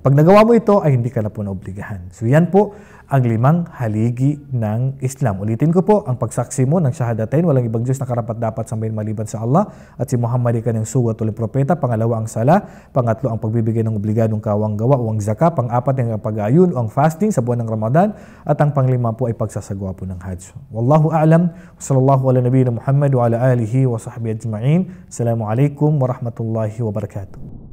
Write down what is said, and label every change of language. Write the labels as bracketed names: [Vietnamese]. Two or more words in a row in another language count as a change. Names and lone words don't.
[Filipino] Pag nagawa mo ito, ay hindi ka na po naobligahan. So yan po ang 5 haligi ng Islam. Ulitin ko po, ang pagsaksi mo ng Shahadatain, walang ibang Diyos na karapat-dapat sambahin maliban sa Allah, at si Muhammad ay kanyang suwa tuloy propeta. Pangalawa ang sala. Pangatlo ang pagbibigay ng obligadong kawang gawa o ang zaka. Pang-apat ang pag-aayun o ang fasting sa buwan ng Ramadan. At ang pang-5 po ay pagsasagawa po ng Hajj. [Arabic] والله أعلم. صلى الله على نبينا محمد وعلى آله وصحبه أجمعين. السلام عليكم ورحمة الله وبركاته.